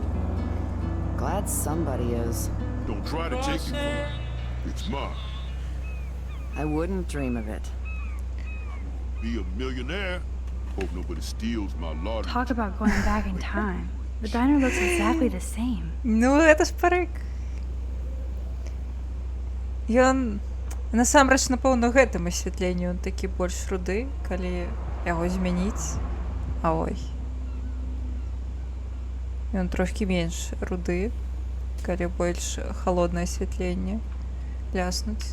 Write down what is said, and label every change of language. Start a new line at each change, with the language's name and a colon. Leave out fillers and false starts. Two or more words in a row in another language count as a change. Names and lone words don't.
English: Glad somebody is. Don't try to take it from me. It's mine. I wouldn't dream of it. Be a millionaire. Hope nobody steals my lottery. Talk about going back in time. The diner looks exactly the same.
Belarusian: Ну, гэта ж парык. Ён насамрэч, напэўна, гэтым асвятленню ён такі больш руды, калі яго змяніць. А ой. Ён трошкі менш руды, калі больш халоднае асвятленне ляснуць.